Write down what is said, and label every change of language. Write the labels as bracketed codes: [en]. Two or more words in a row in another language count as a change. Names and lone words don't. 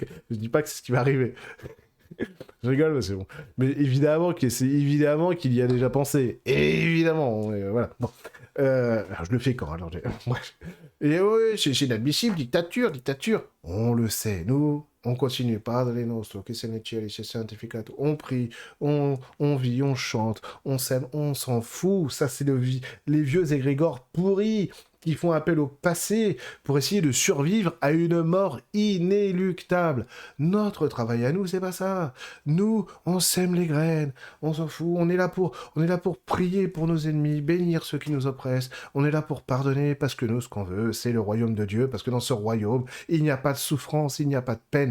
[fr] Je dis pas que c'est ce qui va arriver. Je rigole, mais c'est bon. Mais évidemment qu'il y a déjà pensé. Évidemment, voilà. Bon. Alors je le fais quand alors bref. Et oui, c'est inadmissible, dictature. On le sait, nous, on continue. [it] Padre nostro, che sei nei cieli, sei santificato. [fr] On prie, on vit, on chante, on s'aime, on s'en fout. Ça, c'est les vieux égrégores pourris qui font appel au passé pour essayer de survivre à une mort inéluctable. Notre travail à nous, c'est pas ça. Nous, on sème les graines, on s'en fout, on est là pour prier pour nos ennemis, bénir ceux qui nous oppressent, on est là pour pardonner parce que nous, ce qu'on veut, c'est le royaume de Dieu, parce que dans ce royaume, il n'y a pas de souffrance, il n'y a pas de peine, peine.